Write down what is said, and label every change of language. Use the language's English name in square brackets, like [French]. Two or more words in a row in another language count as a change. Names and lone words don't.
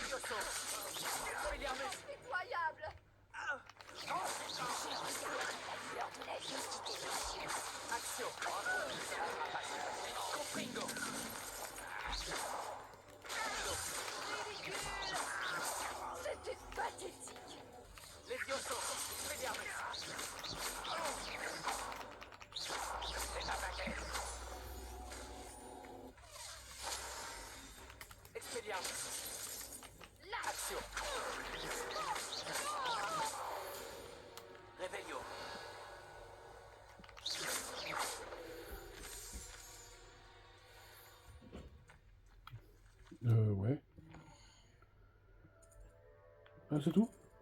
[French] Impitoyable. Lors de la justice des messieurs. Action. Compringo. C'était pathétique. Levioso. Expelliarmus. Expelliarmus. Action. Revelio. Ouais. Ah, c'est tout?